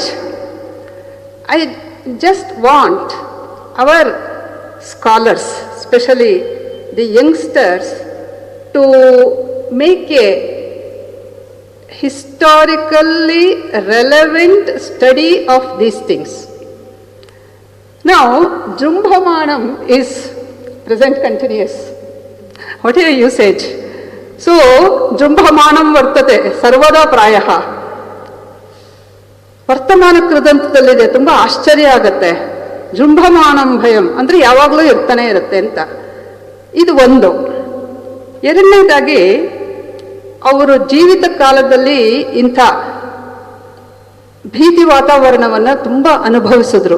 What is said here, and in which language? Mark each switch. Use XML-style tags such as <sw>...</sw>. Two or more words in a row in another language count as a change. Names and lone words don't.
<en>I just want our scholars, especially the youngsters, to make a historically relevant study of these things. Now, Jumbhamanam is present continuous. What is your usage? So,</en> <sa>जृम्भमाणं वर्तते सर्वदा प्रायः.</sa> <kn>ವರ್ತಮಾನ ಕೃದಂತದಲ್ಲಿದೆ. ತುಂಬ ಆಶ್ಚರ್ಯ ಆಗುತ್ತೆ.</kn> <sa>ಜುಂಭಮಾನಂ ಭಯಂ</sa> <kn>ಅಂದರೆ ಯಾವಾಗಲೂ ಇರ್ತಾನೆ ಇರುತ್ತೆ ಅಂತ. ಇದು ಒಂದು. ಎರಡನೇದಾಗಿ ಅವರು ಜೀವಿತ ಕಾಲದಲ್ಲಿ ಇಂಥ ಭೀತಿ ವಾತಾವರಣವನ್ನು ತುಂಬ ಅನುಭವಿಸಿದ್ರು.</kn>